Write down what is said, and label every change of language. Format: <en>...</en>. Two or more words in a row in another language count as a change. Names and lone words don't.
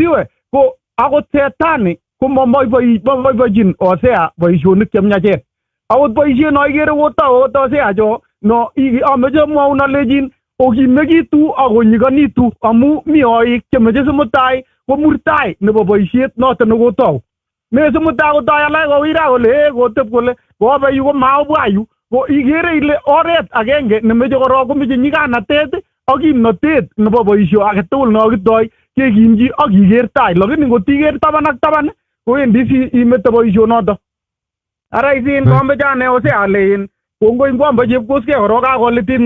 <kln>iwe ko akot setani ko maboibochin Hosea boisionik chemyachen akot boisiet no ikere kotau Hosea cho no ameche mwaun alechin okimekitu akonyikanitu amu mi oik chemeche simutai ko murtai nebo boisiet noton nekotau me simutai kotai alak kowira kole kotep kole kobe yu ko maobwa yu ko ikere ile oret agenge nemeche korok komeche nyikanatet ak kimnotet nebo boisio age tugul no kitoi kekimchi ak iker tai lakini ngotiker taban ak taban kowendi imete boisionoto ara isin komeche ane Hosea alein kongoi kwamba Chepkoskei korok kakolitit</kln>